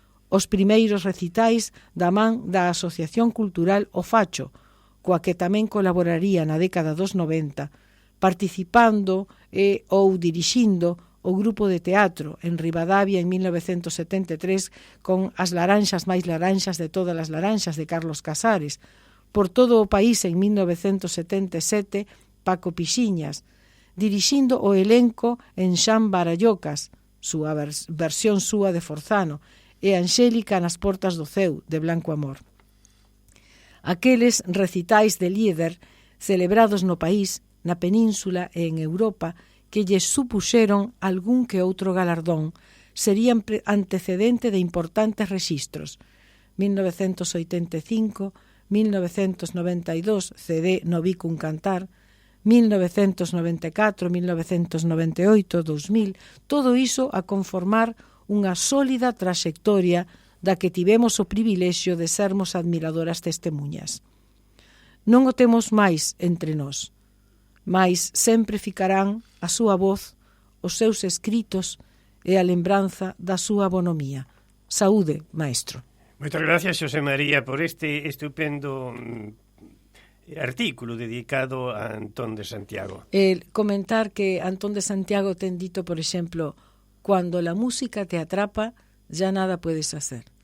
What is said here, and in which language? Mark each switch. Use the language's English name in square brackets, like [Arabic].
[Galician] os primeiros recitais da man da Asociación Cultural O Facho, coa que tamén colaboraría na década dos 90, participando e ou dirixindo o grupo de teatro en Ribadavia en 1973 con As laranxas máis laranxas de todas as laranxas de Carlos Casares, por todo o país en 1977 Paco Pixiñas, dirixindo o elenco en Xan Barallocas, súa versión súa de Forzano, e Angélica nas portas do ceu de Blanco Amor. Aqueles recitais de líder celebrados no país, na península e en Europa, que lles supuxeron algún que outro galardón, serían antecedente de importantes rexistros. 1985, 1992, CD No vi cun cantar, 1994, 1998, 2000, todo iso a conformar unha sólida traxectoria da que tivemos o privilexio de sermos admiradoras testemunhas. Non o temos máis entre nós, mais sempre ficarán a súa voz, os seus escritos e a lembranza da súa bonomía. Saúde, maestro. Moitas gracias, Xosé María, por este estupendo artículo dedicado a Antón de Santiago. Comentar que Antón de Santiago ten dito, por exemplo, [Spanish] cuando la música te atrapa, ya nada puedes hacer.